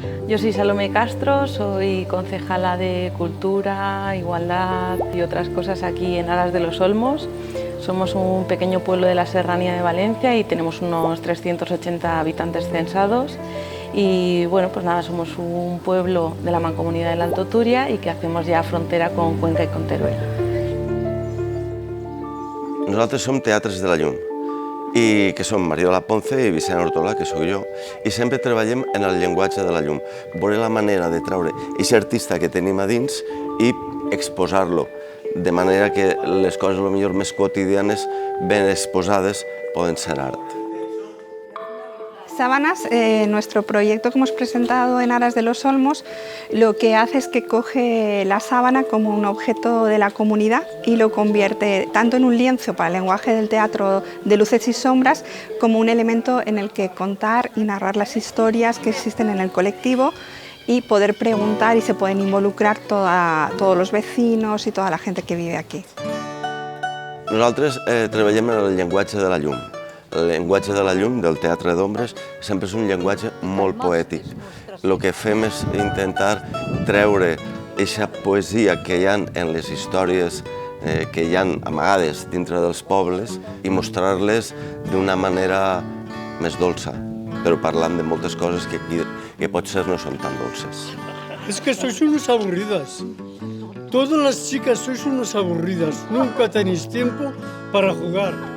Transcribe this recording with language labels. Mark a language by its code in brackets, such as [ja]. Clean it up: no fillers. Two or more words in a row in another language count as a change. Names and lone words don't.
[es] Yo soy Salomé Castro, soy concejala de Cultura, Igualdad y otras cosas aquí en Aras de los Olmos. Somos un pequeño pueblo de la Serranía de Valencia y tenemos unos 380 habitantes censados. Y bueno, pues nada, somos un pueblo de la Mancomunidad del Alto Turia y que hacemos ya frontera con Cuenca y con Teruel. [ca] Nosaltres som Teatres de la Llum, i que som Mariola Ponce i Vicent Hortola, que sóc jo, i sempre treballem en el llenguatge de la llum. Veure la manera de treure aquest artista que tenim a dins i exposar-lo, de manera que les coses potser més quotidianes, ben exposades, poden ser art. [es] Sábanas, nuestro proyecto que hemos presentado en Aras de los Olmos, lo que hace es que coge la sábana como un objeto de la comunidad y lo convierte tanto en un lienzo para el lenguaje del teatro de luces y sombras, como un elemento en el que contar y narrar las historias que existen en el colectivo y poder preguntar, y se pueden involucrar todos los vecinos y toda la gente que vive aquí. [ca] Nosaltres treballem en el llenguatge de la llum. El llenguatge de la llum, del teatre d'ombres, sempre és un llenguatge molt poètic. El que fem és intentar treure aquesta poesia que hi ha en les històries que hi ha amagades dintre dels pobles i mostrar-les d'una manera més dolça, però parlant de moltes coses que potser no són tan dolces. [es] Es que sois unos aburridas. Todas las chicas sois unos aburridas. Nunca tenéis tiempo para jugar.